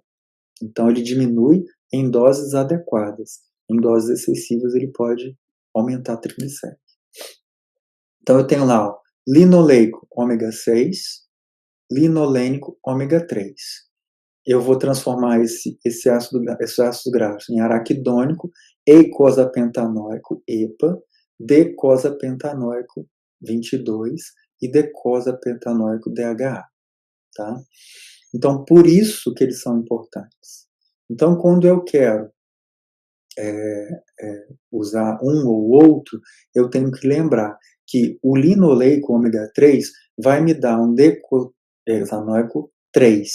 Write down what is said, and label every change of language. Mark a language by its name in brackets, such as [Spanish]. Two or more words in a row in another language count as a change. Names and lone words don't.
[Portuguese] Então ele diminui em doses adequadas. Em doses excessivas ele pode aumentar triglicéridos. Então eu tenho lá linoleico ômega 6, linolênico ômega 3. Eu vou transformar esses ácidos graxos em araquidônico, eicosapentaenoico, EPA, decosapentaenoico, 22, e decosapentaenoico, DHA. Tá? Então, por isso que eles são importantes. Então, quando eu quero usar um ou outro, eu tenho que lembrar que o linoleico ômega 3 vai me dar um decosanoico 3.